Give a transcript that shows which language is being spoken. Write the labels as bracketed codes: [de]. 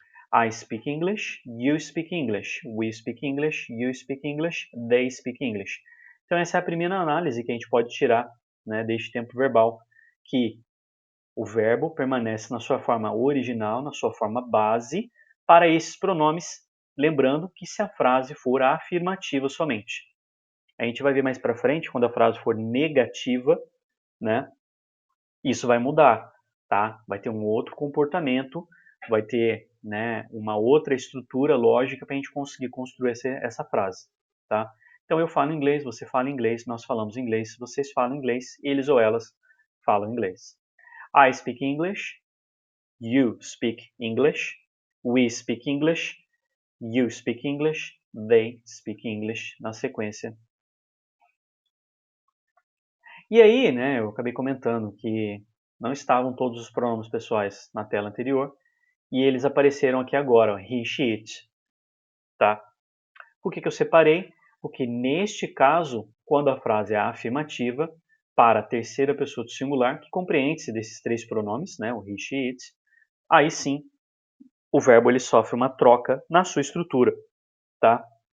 [en] I speak English, you speak English, we speak English, you speak English, they speak English. [pt] Então essa é a primeira análise que a gente pode tirar, né, deste tempo verbal, que o verbo permanece na sua forma original, na sua forma base, para esses pronomes, lembrando que se a frase for afirmativa somente. A gente vai ver mais para frente, quando a frase for negativa, né, isso vai mudar, tá? Vai ter um outro comportamento, vai ter, né, uma outra estrutura lógica para a gente conseguir construir essa frase, tá? Então eu falo inglês, você fala inglês, nós falamos inglês, vocês falam inglês, eles ou elas falam inglês. [en] I speak English, you speak English, we speak English, you speak English, they speak English, [pt] na sequência. E aí, né, eu acabei comentando que não estavam todos os pronomes pessoais na tela anterior e eles apareceram aqui agora, ó, he, she, it, tá? Por que eu separei? Porque neste caso, quando a frase é afirmativa, para a terceira pessoa do singular, que compreende-se desses três pronomes, né, o he, she, it, aí sim o verbo ele sofre uma troca na sua estrutura, tá?